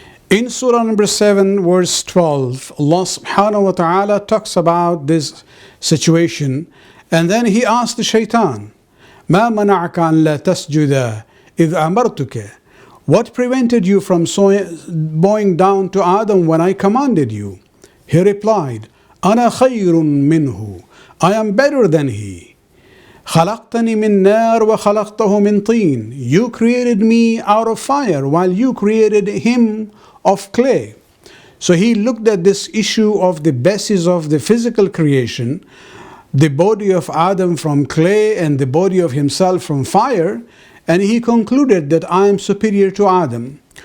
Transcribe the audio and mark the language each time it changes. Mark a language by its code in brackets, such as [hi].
[en] In Surah number 7, verse 12, Allah subhanahu wa ta'ala talks about this situation, and then he asked the shaitan, [ar] ما منعك أن لا تسجد إذ أمرتك? [en] What prevented you from bowing down to Adam when I commanded you? He replied, [ar] أنا خير منه. [en] I am better than he. [ar] خلقتني من نار وخلقته من طين. [en] You created me out of fire while you created him of clay. So he looked at this issue of the basis of the physical creation, the body of Adam from clay and the body of himself from fire, and he concluded that I am superior to Adam.